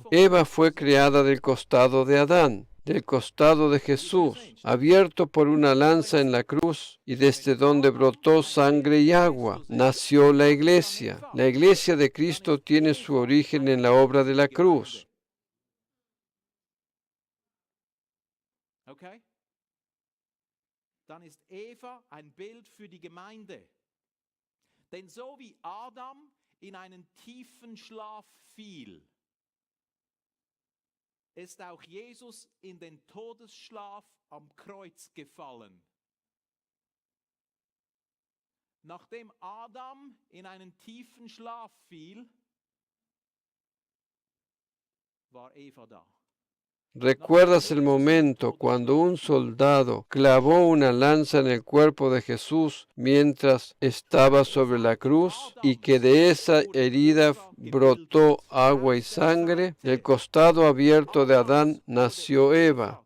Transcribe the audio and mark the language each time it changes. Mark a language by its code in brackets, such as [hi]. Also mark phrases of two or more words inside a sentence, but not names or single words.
[es] Eva fue creada del costado de Adán, del costado de Jesús, abierto por una lanza en la cruz, y desde donde brotó sangre y agua, nació la iglesia. La iglesia de Cristo tiene su origen en la obra de la cruz. [de] Dann ist Eva ein Bild für die Gemeinde. Denn so wie Adam in einen tiefen Schlaf fiel, ist auch Jesus in den Todesschlaf am Kreuz gefallen. Nachdem Adam in einen tiefen Schlaf fiel, war Eva da. [es] ¿Recuerdas el momento cuando un soldado clavó una lanza en el cuerpo de Jesús mientras estaba sobre la cruz y que de esa herida brotó agua y sangre? Del costado abierto de Adán nació Eva.